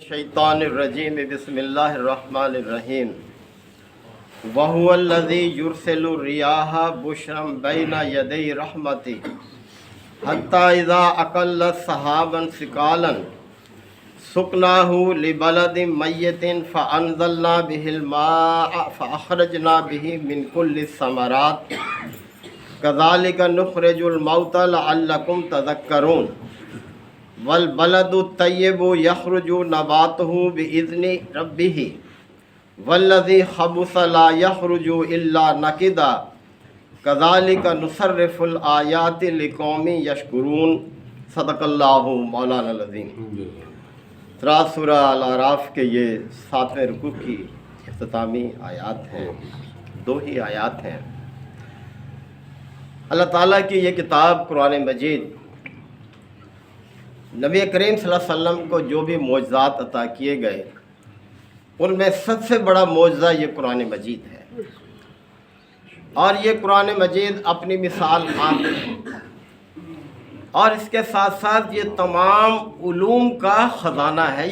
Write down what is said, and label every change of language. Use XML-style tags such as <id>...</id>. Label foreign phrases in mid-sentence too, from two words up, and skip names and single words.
<ar>الشيطان الرجيم بسم الله الرحمن الرحيم وهو الذي يرسل الرياح بشرا بين يدي رحمته حتى إذا أقلت سحابا ثقالا سقناه لبلد ميت فأنزلنا به الماء فأخرجنا به من كل الثمرات كذلك نخرج الموتى لعلكم تذكرون والبلد الطيب يخرج نباته بإذن ربه والذي خبث لا يخرج إلا نكدا كذلك نصرف الآيات لقوم يشكرون. صدق الله مولانا العظيم.</ar> <ur>سورہ الاعراف کے یہ 7ویں رکوع کی اختتامی آیات ہیں. 2 ہی آیات ہیں۔ اللہ تعالیٰ کی یہ کتاب قرآن مجید نبی کریم</ur> <ar>صلى الله عليه وسلم</ar> <ur>کو جو بھی معجزات عطا کیے گئے ان میں سب سے بڑا معجزہ یہ قرآن مجید ہے. اور یہ قرآن مجید اپنی مثال عام ہے اور اس کے ساتھ ساتھ یہ تمام علوم کا خزانہ ہے.</ur>